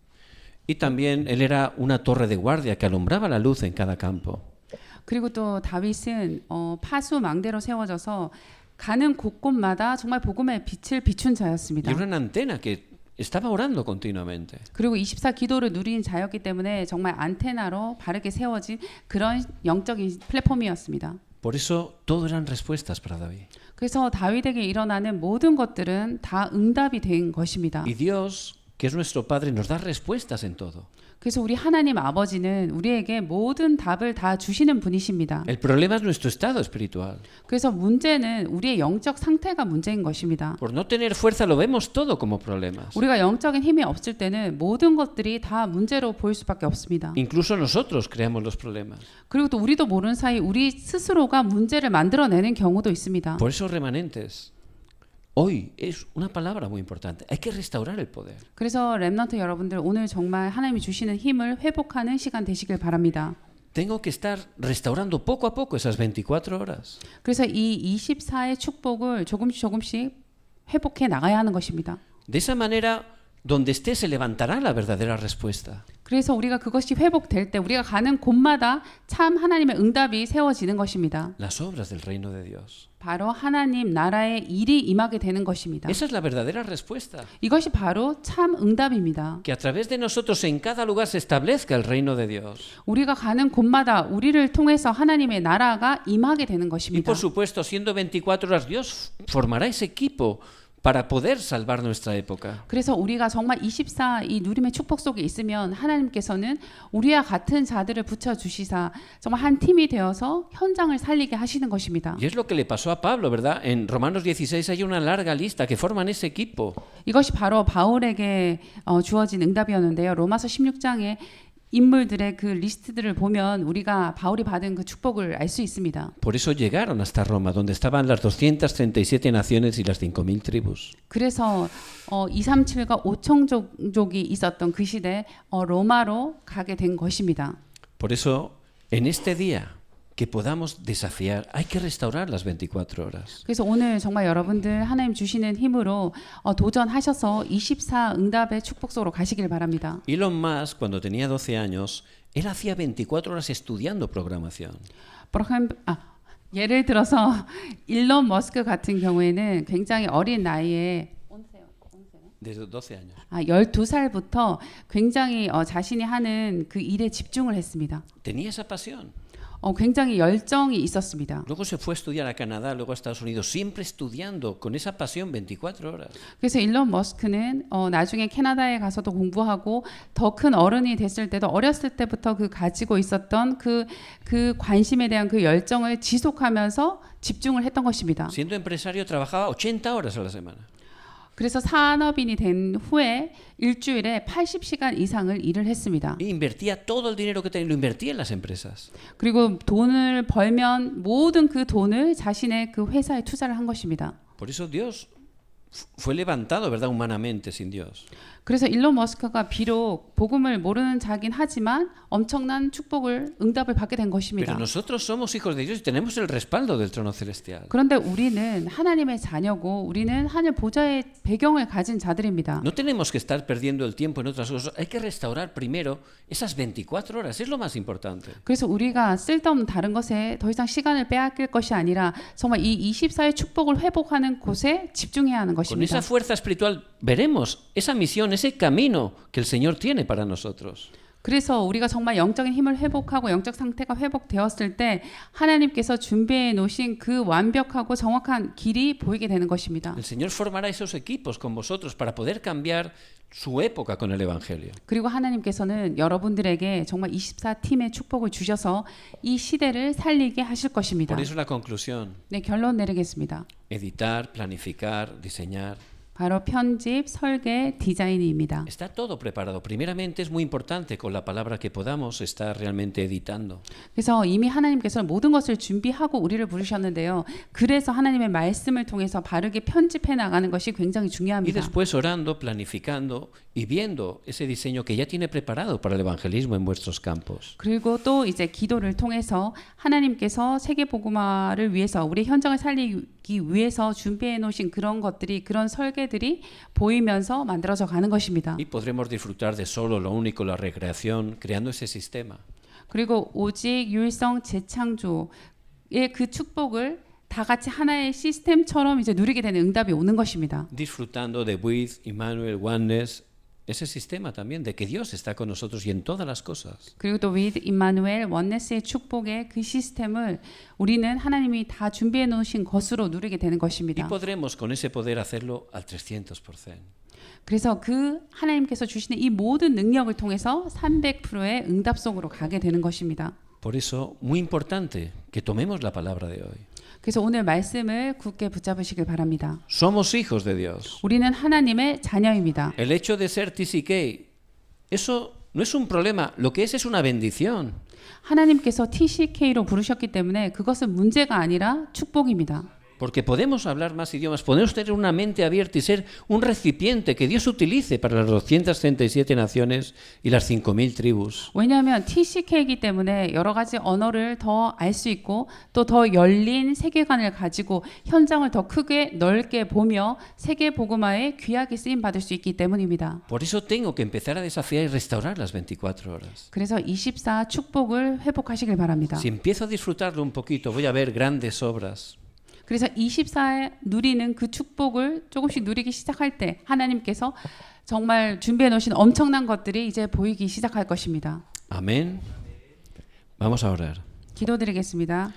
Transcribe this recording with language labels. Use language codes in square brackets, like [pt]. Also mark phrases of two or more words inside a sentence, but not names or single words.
[es] Y también él era una torre de guardia que alumbraba la luz en cada campo. [ko] 그리고 또 다윗은 파수 망대로 세워져서 가는 곳곳마다 정말 복음의 빛을 비춘 [es] Y [ko] 자였습니다. [es] era una antena que estaba orando continuamente. [ko] 그리고 24 기도를 누린 자였기 때문에 정말 안테나로 바르게 세워진 그런 영적인 플랫폼이었습니다. [es] Por eso todo eran respuestas para David. [ko] 그래서 다윗에게 일어나는 모든 것들은 다 응답이 된 것입니다. [es] Y Dios, que es nuestro Padre, nos da respuestas en todo. [ko] 그래서 우리 하나님 아버지는 우리에게 모든 답을 다 주시는 분이십니다. [es] El problema es nuestro estado espiritual. [ko] 그래서 문제는 우리의 영적 상태가 문제인 것입니다. [es] Por no tener fuerza lo vemos todo como problemas. [ko] 우리가 영적인 힘이 없을 때는 모든 것들이 다 문제로 보일 수밖에 없습니다. [es] Incluso nosotros creamos los problemas. [ko] 그리고 또 우리도 모르는 사이 우리 스스로가 문제를 만들어내는 경우도 있습니다. [es] Por eso, remanentes, hoy es una palabra muy importante. Hay que restaurar el poder. [ko] 그래서 렘넌트 여러분들 오늘 정말 하나님이 주시는 힘을 회복하는 시간 되시길 바랍니다. [es] Tengo que estar restaurando poco a poco esas 24 horas. [ko] 그래서 이 24의 축복을 조금씩 회복해 나가야 하는 것입니다. [es] De esa manera, donde esté se levantará la verdadera respuesta. [ko] 그래서 우리가 그것이 회복될 때 우리가 가는 곳마다 참 하나님의 응답이 세워지는 것입니다. [es] Las obras del reino de Dios. [ko] 바로 하나님 나라의 일이 임하게 되는 것입니다. [es] Esa es la verdadera respuesta. [ko] 이것이 바로 참 응답입니다. [es] Que a través de nosotros en cada lugar se establezca el reino de Dios. [ko] 우리가 가는 곳마다 우리를 통해서 하나님의 나라가 임하게 되는 [es] Y [ko] 것입니다. [es] por supuesto, siendo 24 horas, Dios formará ese equipo para poder salvar nuestra época. [ko] 그래서 우리가 정말 24 이 누림의 축복 속에 있으면 하나님께서는 우리와 같은 자들을 붙여 주시사 정말 한 팀이 되어서 현장을 살리게 하시는 것입니다. [es] Y es lo que le pasó a Pablo, ¿verdad? En Romanos 16 hay una larga lista que forman ese equipo. [ko] 이것이 바로 바울에게 주어진 응답이었는데요. 로마서 16장에 인물들의 그 리스트들을 보면 우리가 바울이 받은 그 축복을 알 수 있습니다. [es] Por eso llegaron hasta Roma, donde estaban las 237 naciones y las 5.000 tribus. [ko] 그래서 237과 5천족이 있었던 그 시대 로마로 가게 된 것입니다. [es] Por eso, en este día que podamos desafiar, hay que restaurar las 24 horas. [ko] 그래서 오늘 정말 여러분들 하나님 주시는 힘으로 도전하셔서 24 응답의 축복 속으로 가시길 바랍니다. [es] Elon Musk, cuando tenía 12 años, él hacía 24 horas estudiando programación. [ko] 예를 들어서 일론 머스크 같은 경우에는 굉장히 어린 나이에 [es] Desde 12 años. [ko] 12살부터 굉장히 자신이 하는 그 일에 집중을 했습니다. [es] Tenía esa pasión. [ko] 굉장히 열정이 있었습니다. [es] Luego se fue a estudiar a Canadá, luego a Estados Unidos, siempre estudiando con esa pasión 24 horas. [ko] 그래서 일론 머스크는 나중에 캐나다에 가서도 공부하고 더 큰 어른이 됐을 때도 어렸을 때부터 그 가지고 있었던 그 관심에 대한 그 열정을 지속하면서 집중을 했던 것입니다. [es] Siendo empresario trabajaba 80 horas a la semana. [ko] 그래서 산업인이 된 후에 일주일에 80시간 이상을 일을 했습니다. [es] Y invertía todo el dinero que tenía, lo invertía en las empresas. [ko] 그리고 돈을 벌면 모든 그 돈을 자신의 그 회사에 투자를 한 것입니다. [es] Por eso Dios fue levantado, ¿verdad? Humanamente, sin Dios. [ko] 그래서 일론 머스크가 비록 복음을 모르는 자긴 하지만 엄청난 축복을 응답을 받게 된 [es] Pero [ko] 것입니다. [es] nosotros somos hijos de Dios y tenemos el respaldo del trono celestial. [ko] 그런데 우리는 하나님의 자녀고 우리는 하늘 보좌의 배경을 가진 자들입니다. [es] No tenemos que estar perdiendo el tiempo en otras cosas. Hay que restaurar primero esas 24 horas. Es lo más importante. [ko] 그래서 우리가 쓸데없는 다른 것에 더 이상 시간을 빼앗길 것이 아니라 정말 이 24의 축복을 회복하는 곳에 집중해야 하는 [es] Con [ko] 것입니다. [es] esa fuerza espiritual veremos esa misión, ese camino que el Señor tiene para nosotros. [ko] 그래서 우리가 정말 영적인 힘을 회복하고 영적 상태가 회복되었을 때 하나님께서 준비해 놓으신 그 완벽하고 정확한 길이 보이게 되는 것입니다. [es] El Señor formará esos equipos con vosotros para poder cambiar su época con el Evangelio. [ko] 그리고 하나님께서는 여러분들에게 정말 24팀의 축복을 주셔서 이 시대를 살리게 하실 것입니다. [es] Por eso la conclusión, [ko] 네, 결론 내리겠습니다. [es] editar, planificar, diseñar. [ko] 바로 편집, 설계, 디자인입니다. [es] Está todo preparado. Primeramente es muy importante con la palabra que podamos estar realmente editando. [ko] 그래서 이미 하나님께서는 모든 것을 준비하고 우리를 부르셨는데요. 그래서 하나님의 말씀을 통해서 바르게 편집해 나가는 것이 굉장히 [es] Y [ko] 중요합니다. [es] después orando, planificando y viendo ese diseño que ya tiene preparado para el evangelismo en vuestros campos. [ko] 그리고 또 이제 기도를 통해서 하나님께서 세계 복음화를 위해서 우리 현장을 살리기 위해서 준비해 놓으신 그런 것들이 그런 설계들이 보이면서 만들어져 가는 것입니다. [es] Y podremos disfrutar de solo lo único, la recreación, creando ese sistema. [ko] 그리고 오직 유일성 재창조의 그 축복을 다 같이 하나의 시스템처럼 이제 누리게 되는 응답이 오는 것입니다. [es] Disfrutando de With, Emmanuel, Oneness, ese sistema también de que Dios está con nosotros y en todas las cosas. [ko] 그리고 또 with 임마누엘 원네스의 축복의 그 시스템을 우리는 하나님이 다 준비해 놓으신 것으로 누리게 되는 [es] Y [ko] 것입니다. [es] podremos con ese poder hacerlo al 300%. [ko] 그래서 그 하나님께서 주시는 이 모든 능력을 통해서 300%의 응답 속으로 가게 되는 것입니다. [es] Por eso, muy importante que tomemos la palabra de hoy. [ko] 그래서 오늘 말씀을 굳게 붙잡으시길 바랍니다. [es] Somos hijos de Dios. [ko] 우리는 하나님의 자녀입니다. [es] El hecho de ser TCK, eso no es un problema, lo que es una bendición. [ko] 하나님께서 TCK로 부르셨기 때문에 그것은 문제가 아니라 축복입니다. [es] Porque podemos hablar más idiomas, podemos tener una mente abierta y ser un recipiente que Dios utilice para las 237 naciones y las 5.000 tribus. [ko] 왜냐하면 TCK이기 때문에 여러 가지 언어를 더 알 수 있고 또 더 열린 세계관을 가지고 현장을 더 크게 넓게 보며 세계 복음화에 귀하게 쓰임 받을 수 있기 때문입니다. [es] Por eso tengo que empezar a desafiar y restaurar las 24 horas. [ko] 그래서 24 축복을 회복하시길 바랍니다. [es] Si empiezo a disfrutarlo un poquito, voy a ver grandes obras. [ko] 그래서 24에 누리는 그 축복을 조금씩 누리기 시작할 때 하나님께서 정말 준비해 놓으신 엄청난 것들이 이제 보이기 시작할 것입니다. [es] Amén. Vamos a orar. [ko] 기도드리겠습니다.